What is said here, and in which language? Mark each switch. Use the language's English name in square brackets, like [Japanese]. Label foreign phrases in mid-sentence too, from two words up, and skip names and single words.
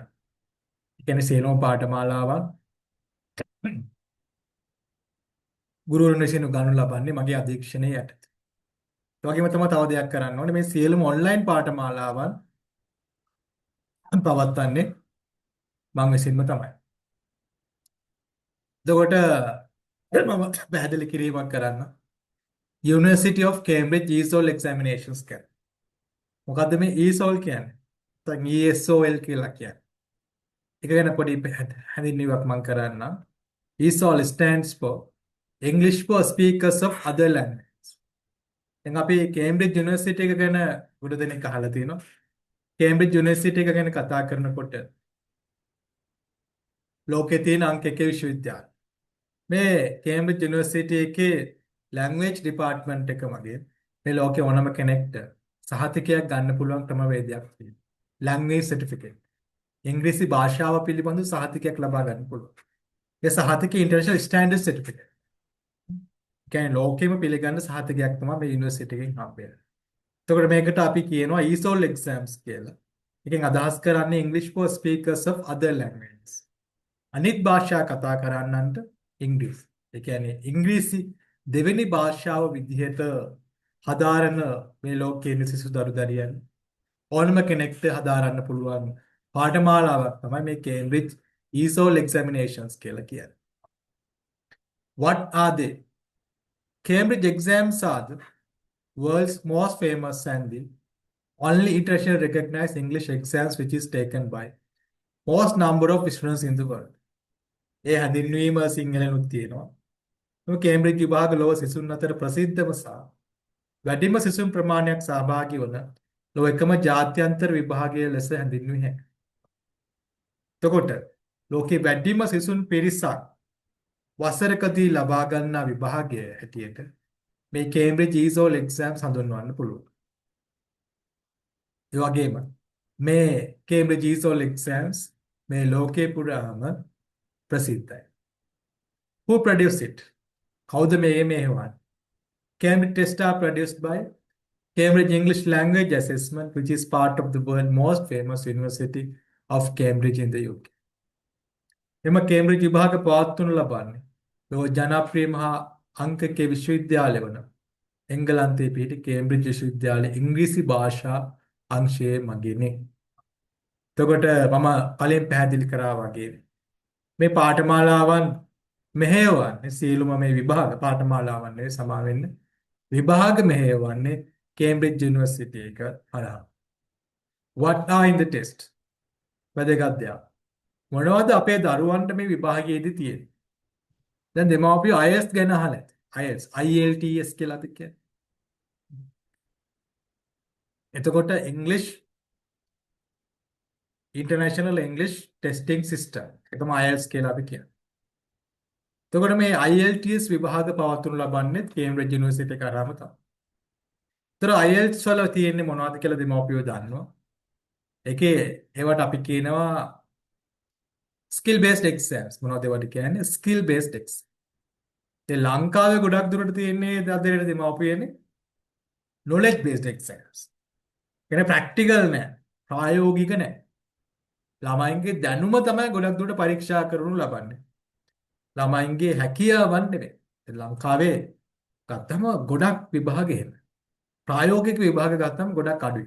[Sinhala] ඒ කියන්නේ සේනෝ පාඨමාලාවන් ගුරුවරුන් විසින් උගන්වනු ලබන්නේ මගේ අධීක්ෂණයේ යටතේ. ඒ වගේම තමයි තව දෙයක් කරන්න ඕනේ මේ සියලුම ඔන්ලයින් පාඨමාලාවන් පවත්වන්නේ මම විසින්ම තමයි. එතකොට මම පැහැදිලි කිරීමක් කරන්න. [English] University of Cambridge ESOL examinations කියන්නේ. [Sinhala] මොකද්ද මේ ESOL කියන්නේ? නැත්නම් ESOL කියලා කියන්නේ. ඒක ගැන පොඩි හැඳින්වීමක් මම කරන්නම්. [English] ESOL stands for English for Speakers of Other Languages. [Sinhala] දැන් අපි Cambridge University එක ගැන ගොඩ දෙනෙක් අහලා තියෙනවා. Cambridge University එක ගැන කතා කරනකොට ලෝකේ තියෙන අංක 1 විශ්වවිද්‍යාල. මේ Cambridge University එකේ [English] language department [Sinhala] එක මගේ මේ ලෝකේ ඕනම කෙනෙක්ට සහතිකයක් ගන්න පුළුවන් ක්‍රමවේදයක් තියෙනවා. [English] language certificate. [Sinhala] ඉංග්‍රීසි භාෂාව පිළිබඳ සහතිකයක් ලබා ගන්න පුළුවන්. ඒ සහතිකය [English] international standard certificate. [Sinhala] කියන්නේ ලෝකෙම පිළිගන්න සහතිකයක් තමයි මේ යුනිවර්සිටි එකෙන් හම්බෙන්නේ. එතකොට මේකට අපි කියනවා [English] ESOL exams [Sinhala] කියලා. එකෙන් අදහස් කරන්නේ [English] English for speakers of other languages. [Sinhala] අනිත් භාෂා කතා කරන්නන්ට ඉංග්‍රීසි. ඒ කියන්නේ ඉංග්‍රීසි දෙවෙනි භාෂාව විදිහට හදාරන මේ ලෝකයේ ඉන්න සිසු දරුදරියන් ඕනම කෙනෙක්ට හදාරන්න පුළුවන් පාඨමාලාවක් තමයි මේ Cambridge ESOL examinations කියලා කියන්නේ. [English] What are they? Cambridge exams are the world's most famous and the only internationally recognized English exams which is taken by most number of students in the world. [Sinhala] ඒ හැඳින්වීම සිංහලෙනුත් තියෙනවා. මේ කේම්බ්‍රිජ් විභාග ලොව සිසුන් අතර ප්‍රසිද්ධම සහ වැඩිම සිසුන් ප්‍රමාණයක් සහභාගී වන ලොව එකම ජාත්‍යන්තර විභාගය ලෙස හැඳින්විය හැකියි. එතකොට ලෝකේ වැඩිම සිසුන් පිරිසක් වසරකදී ලබා ගන්නා විභාගය හැටියට මේ Cambridge ESOL exams හඳුන්වන්න පුළුවන්. ඒ වගේම මේ Cambridge ESOL exams මේ ලෝකේ පුරාම ප්‍රසිද්ධයි. [English] Who produced it? [Sinhala] කවුද මේ මෙහෙවන්නේ? [English] Cambridge tests are produced by Cambridge English Language Assessment, which is part of the world's most famous University of Cambridge in the UK. [Sinhala] එම Cambridge විභාග පවත්වනු ලබන්නේ ලෝක ජනප්‍රිය මහා අංක 1 විශ්වවිද්‍යාලය වන එංගලන්තයේ පිහිටි Cambridge විශ්වවිද්‍යාලයේ ඉංග්‍රීසි භාෂා අංශයේ මගිනි. එතකොට මම කලින් පැහැදිලි කරා වගේ මේ පාඨමාලාවන් මෙහෙයවන්නේ සියලුම මේ විභාග පාඨමාලාවන් නෙවෙයි සමා වෙන්න. විභාග මෙහෙයවන්නේ කේම්බ්‍රිජ් යුනිවර්සිටි එක හරහා. [English] What are in the test? [Sinhala] වැදගත් දෙයක්. මොනවද අපේ දරුවන්ට මේ විභාගයේදී තියෙන්නේ? දැන් දෙමාපියෝ IELTS ගැන අහලා ඇති. IELTS IELTS කියලාද කියන්නේ. එතකොට English International English Testing System එක තමයි IELTS කියලාද කියන්නේ. එතකොට මේ IELTS විභාග පවත්වනු ලබන්නේ කේම්බ්‍රිජ් යුනිවර්සිටි එක කරාම තමයි. ඒතර IELTS වල තියෙන්නේ මොනවද කියලා දෙමාපියෝ දන්නවා. ඒකේ ඒවට අපි කියනවා [English] skill based exams. [Sinhala] මොනවද ඒවට කියන්නේ? [English] skill based exam. [Sinhala] ඒ ලංකාවේ ගොඩක් දුරට තියෙන්නේ අදරේ දෙමාපියනේ [English] knowledge based exams. [Sinhala] කියන්නේ ප්‍රැක්ටිකල් නෑ, ප්‍රායෝගික නෑ. ළමයින්ගේ දැනුම තමයි ගොඩක් දුරට පරීක්ෂා කරනු ලබන්නේ. ළමයින්ගේ හැකියාවන් නෙවෙයි. ලංකාවේ ගත්තම ගොඩක් විභාග එහෙම. ප්‍රායෝගික විභාග ගත්තම ගොඩක් අඩුයි.